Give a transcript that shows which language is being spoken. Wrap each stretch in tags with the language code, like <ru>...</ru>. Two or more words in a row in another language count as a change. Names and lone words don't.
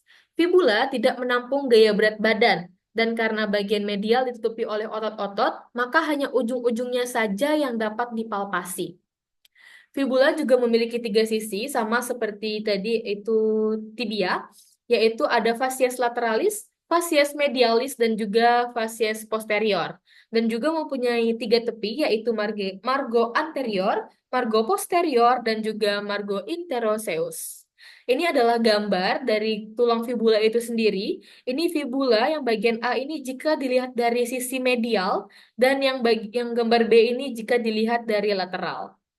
<id>Fibula tidak menampung gaya berat badan, dan karena bagian medial ditutupi oleh otot-otot, maka hanya ujung-ujungnya saja yang dapat dipalpasi. Fibula juga memiliki tiga sisi, sama seperti tadi itu tibia, yaitu ada</id> <la>facies lateralis, facies medialis,</la> <id>dan juga</id> <la>facies posterior.</la> <id>Dan juga mempunyai tiga tepi, yaitu</id> <la>margo anterior, margo posterior,</la> <id>dan juga</id> <la>margo interoseus.</la> <id>Ini adalah gambar dari tulang fibula itu sendiri. Ini fibula yang bagian A ini jika dilihat dari sisi medial, dan yang gambar B ini jika dilihat dari lateral.</id>